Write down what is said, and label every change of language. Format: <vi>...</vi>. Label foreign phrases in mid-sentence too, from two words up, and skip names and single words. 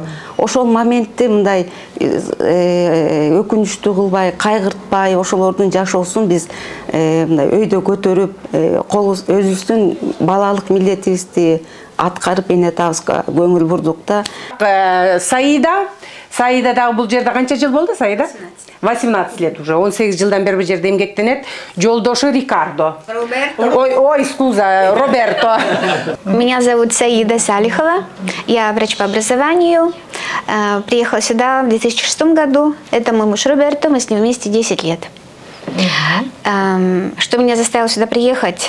<ky>Ошол моментте мындай өкүнүчтүү кылбай, кайгыртпай, ошолордун жашоосун биз мындай өйдө көтөрүп, өзүбүздүн балалык милдетибизди аткарып эне атабызга көңүл бурдук да. Саида дагы бул жерде канча жыл болду, Саида?</ky> <ru>18 лет уже.</ru> <ky>18 жылдан бери бул жерде эмгектенет. Жолдошу Рикардо. Ой, скуза, Роберто.</ky> <ru>Меня зовут Саида Салихова. Я врач по образованию. Приехала сюда в 2006 году. Это мой муж Роберто. Мы с ним вместе 10 лет. Что меня заставило сюда приехать?</ru>